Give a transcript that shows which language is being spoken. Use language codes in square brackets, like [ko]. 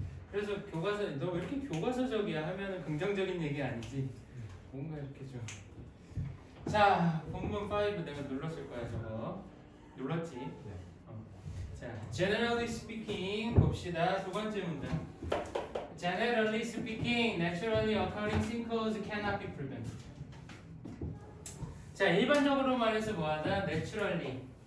[ko] 그래서 교과서 너 왜 이렇게 교과서적이야 하면은 긍정적인 얘기 아니지. 뭔가 이렇게 좀. 자, 본문 5 내가 눌렀을 거야 저거. 눌렀지? 네. 자, [en] generally speaking [ko] 봅시다. 두 번째 문장. [en] Generally speaking, naturally occurring sinkholes cannot be prevented. [ko] 자, 일반적으로 말해서 뭐하다? Naturally.